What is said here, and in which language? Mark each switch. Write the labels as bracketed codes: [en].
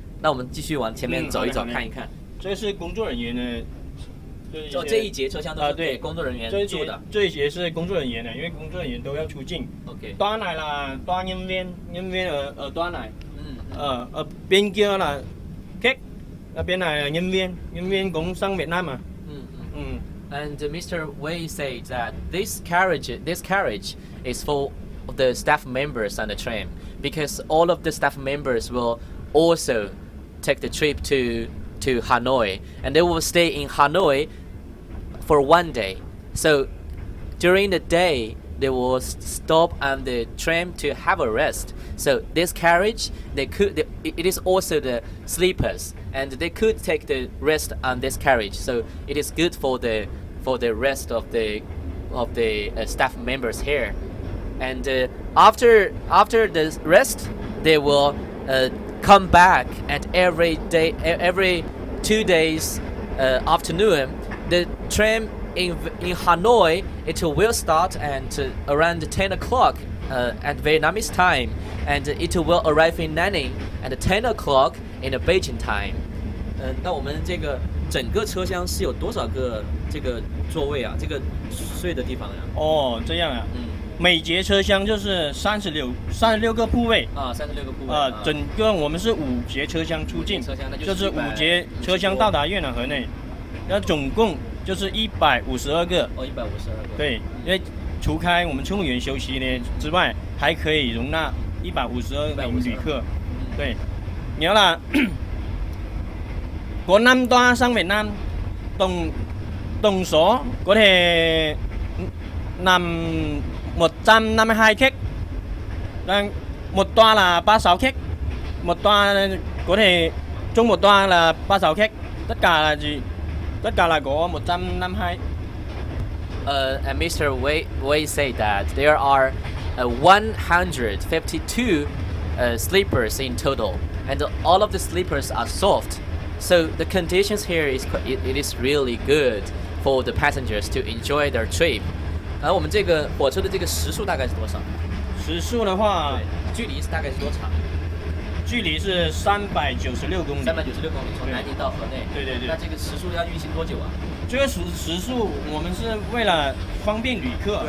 [zh] 那我们继续往前面走一走，看一看。这是工作人员的。这一节车厢都是给工作人员住的。这一节是工作人员的，因为工作人员都要出境。 OK。端嚟啦，端nhân viên ở端嚟。 [vi] ở bên kia là khách, ở bên này là nhân viên cũng sang Việt Nam mà. [en] And Mr. Wei said that this carriage is for the staff members on the train, because all of the staff members will also take the trip to Hanoi, and they will stay in Hanoi for 1 day. So during the day they will stop on the train to have a rest. So this carriage, it is also the sleepers, and they could take the rest on this carriage. So it is good for the rest of the staff members here. And after the rest, they will come back, and every 2 days afternoon, the train in Hanoi, it will start at around 10 o'clock at Vietnamese time, and it will arrive in Nanning at 10 o'clock in the Beijing time. [zh] 那我们这个整个车厢是有多少个这个座位啊？这个睡的地方呀？哦，这样啊。每节车厢就是36个铺位啊，36个铺位整个我们是5节车厢出境，就是5节车厢到达越南河内，那总共就是152个。哦，152个。对，因为除开我们乘务员休息呢之外，还可以容纳152名旅客。 [vi] 对，nhớ là có 5 toa sang Việt Nam, tổng số có thể nằm 152 khách. Một toa là 36 khách. Một toa có thể trong một toa là 36 khách. Tất cả là gì? Tất cả là có 152. [en] And Mr. Wei said that there are 152 sleepers in total, and all of the sleepers are soft. So the conditions here it is really good for the passengers to enjoy their trip. [zh] 而我们这个火车的这个时速大概是多少？时速的话，距离大概是多长？距离是396公里。 396公里，从南宁到河内。对。那这个时速要运行多久啊？这个时速我们是为了方便旅客，